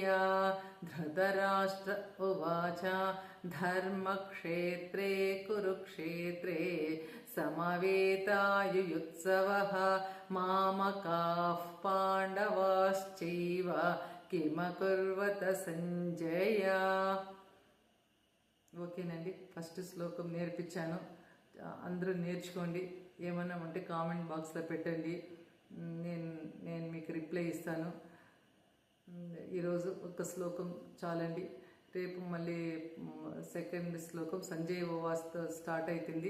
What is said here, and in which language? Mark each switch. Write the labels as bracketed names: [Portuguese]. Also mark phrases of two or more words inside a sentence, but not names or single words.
[Sanskrit] ధృతరాష్ట్ర ఉవాచ ధర్మక్షేత్రే కురుక్షేత్రే సమవేతాయుయుత్సవః మామకాః పాండవాశ్చైవ కిమకుర్వత సంజయ. [Telugu] ఓకేనండి, ఫస్ట్ శ్లోకం నేర్పించాను. అందరూ నేర్చుకోండి. ఏమన్నా ఉంటే [English] comment box [Telugu] పెట్టండి, నేను మీకు రిప్లై ఇస్తాను. ఈరోజు ఒక శ్లోకం చాలండి. రేపు మళ్ళీ సెకండ్ శ్లోకం సంజయ్ ఓవాస్తో స్టార్ట్ అవుతుంది.